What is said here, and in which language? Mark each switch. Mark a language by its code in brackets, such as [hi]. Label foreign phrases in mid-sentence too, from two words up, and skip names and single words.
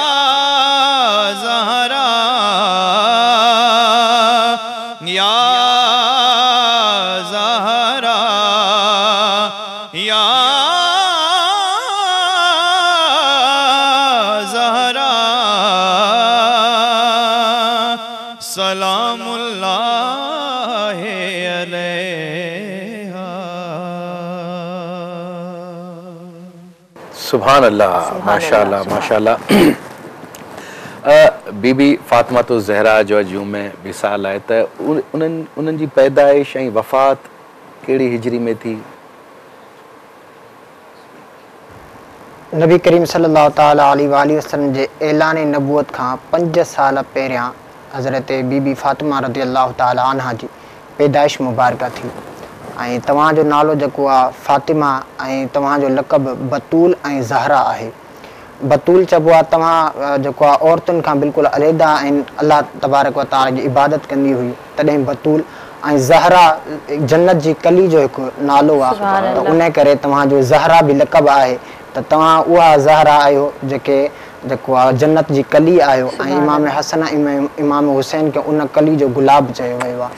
[ar] زهرا يا زهرا يا زهرا. سلام الله عليها. سبحان الله، ما شاء الله ما شاء الله. [sd] बीबी फातिमा तो ज़हरा जो अॼु में विसाल आहे त उन्हनि जी पैदाइश ऐं वफ़ात कहिड़ी हिजरी में थी? नबी करीम [ar] صلى الله تعالى عليه وسلم [sd] जे ऐलान नबूअत खां 5 साल पहिरियां हज़रत बीबी फातिमा [ar] رضي الله تعالى عنها [sd] जी पैदाइश मुबारक थी। ऐं तव्हांजो नालो जेको आहे फातिमा ऐं तव्हांजो लक़ब बतूल ऐं ज़हरा आहे। बतूल चइबो आहे तव्हां जेको आहे औरतुनि खां बिल्कुलु अलहदा ऐं [ar] الله تبارك وتعالى [sd] जी इबादत कंदी हुई, तॾहिं बतूल। ऐं ज़हरा जन्नत जी कली जो हिकु नालो आहे, त उन करे तव्हांजो ज़हरा बि लक़ब आहे, त तव्हां उहा ज़हरा आहियो जेको आहे जन्नत जी कली आहियो। ऐं इमाम हसन इमाम हुसैन खे उन कली जो गुलाब चयो वियो आहे।